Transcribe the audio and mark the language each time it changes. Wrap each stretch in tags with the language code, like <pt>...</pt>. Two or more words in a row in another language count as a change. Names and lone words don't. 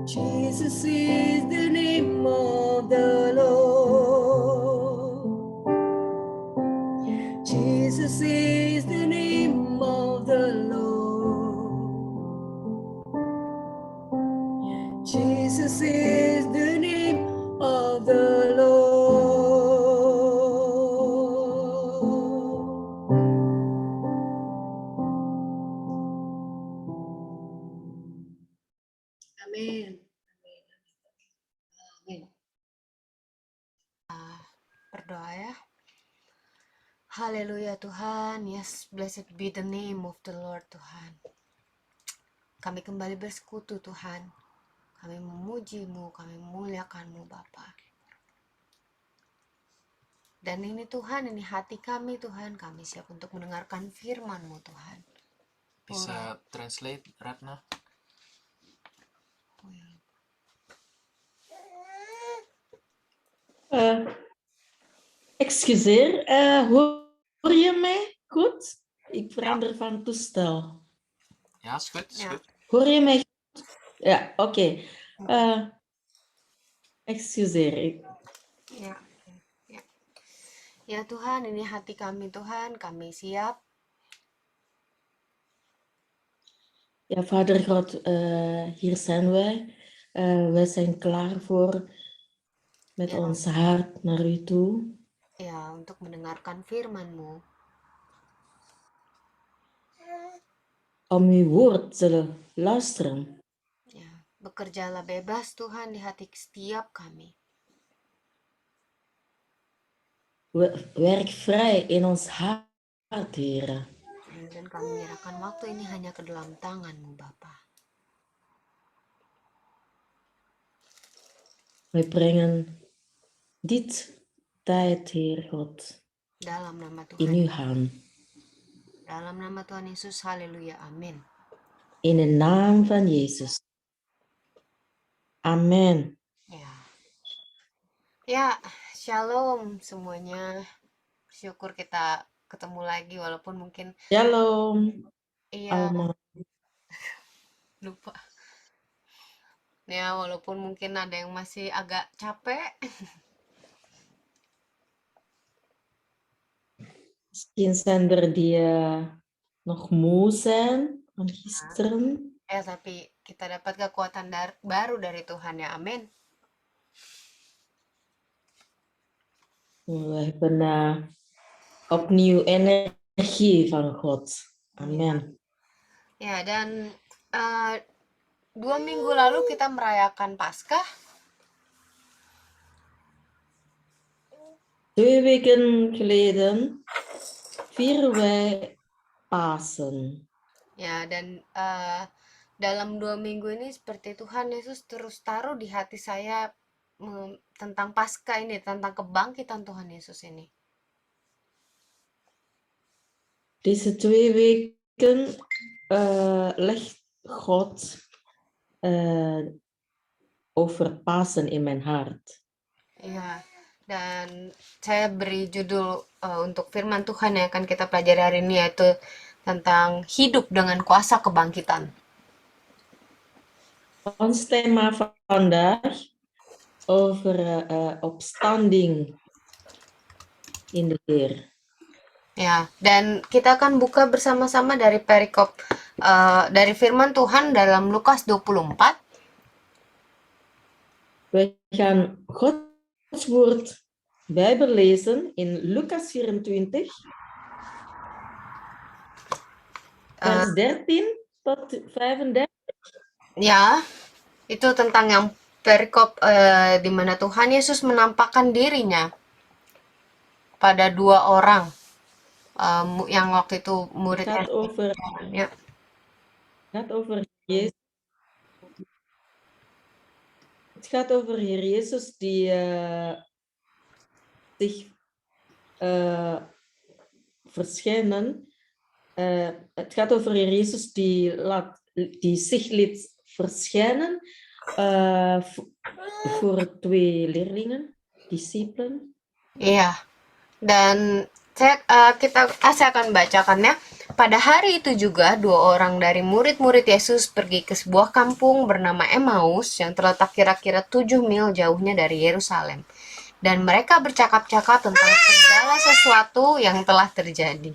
<en>Jesus is the name of the Lord. Jesus is the name of the Lord. Jesus is the name of the Lord.</en> <id>Amin. Amin. Berdoa ya. Haleluya Tuhan. Yes, blessed be the name of the Lord Tuhan. Kami kembali bersekutu Tuhan. Kami memuji-Mu, kami memuliakan-Mu Bapa. Dan ini Tuhan, ini hati kami Tuhan. Kami siap untuk mendengarkan firman-Mu Tuhan. Bisa translate, Ratna?</id> <nl>Excuseer, hoor je mij goed? Ik verander van toestel. Ja, is goed. Is Ja. goed. Hoor je mij goed? Ja, oké. Excuseer.</nl> <id>Ya. Ya Tuhan, ini hati kami Tuhan. Kami siap.</id> <nl>Ja, Vader God, hier zijn wij. Wij zijn klaar voor met Ja. ons hart naar u toe.</nl> <id>Ya, untuk mendengarkan firman-Mu.</id> <nl>Om uw woord te luisteren.</nl> <id>Bekerjalah bebas Tuhan di hati setiap kami.</id> <nl>Werk vrij in ons hart, Heer.</nl> <id>Dan kami menyerahkan waktu ini hanya ke dalam tangan-Mu Bapa.</id> <nl>Wij brengen dit tijd, Heer God,</nl> <id>Dalam nama</id> <nl>in</nl> <id>Tuhan,</id> <nl>uw hand.</nl> <id>dalam nama Tuhan Yesus, haleluya, amin.</id> <nl>In de naam van Jezus. Amen.</nl> <id>Ya. Ya, shalom semuanya. Syukur kita ketemu lagi walaupun mungkin</id> <nl>Shalom</nl> <id>iya</id> <nl>allemaal.</nl> <id>lupa. Ya, walaupun mungkin ada yang masih agak capek.</id> <nl>Misschien zijn er die nog moe zijn van gisteren.</nl> <id>Tapi kita dapat kekuatan baru dari Tuhan ya, amin.</id> <nl>We hebben opnieuw energie van God. Amen.</nl> <id>Ya, dan 2 minggu lalu kita merayakan Paskah.</id> <nl>2 weken geleden vieren wij Pasen.</nl> <id>Ya, dan dalam 2 minggu ini seperti Tuhan Yesus terus taruh di hati saya tentang Paskah ini, tentang kebangkitan Tuhan Yesus ini.</id> <nl>Deze 2 weken legt God over Pasen in mijn hart.</nl> <id>Iya, dan saya beri judul untuk firman Tuhan yang akan kita pelajari hari ini, yaitu tentang hidup dengan kuasa kebangkitan.</id> <nl>Ons thema vandaag over opstanding in de Heer.</nl> <id>Ya, dan kita akan buka bersama-sama dari perikop dari firman Tuhan dalam Lukas 24.</id> <nl>We gaan Gods woord Bijbel lezen in Lucas 24, vers 13 tot 35.</nl> <id>Ya, itu tentang yang perikop di mana Tuhan Yesus menampakkan dirinya pada 2 orang yang waktu itu muridnya.</id> <nl>Het gaat over Jezus. Het gaat over Heer Jezus die zich verschijnen. Het gaat over Heer Jezus die zich liet verschijnen voor 2 leerlingen, discipelen.</nl> <id>Iya, dan saya akan bacakannya. Pada hari itu juga 2 orang dari murid-murid Yesus pergi ke sebuah kampung bernama Emmaus yang terletak kira-kira 7 mil jauhnya dari Yerusalem. Dan mereka bercakap-cakap tentang segala sesuatu yang telah terjadi.</id>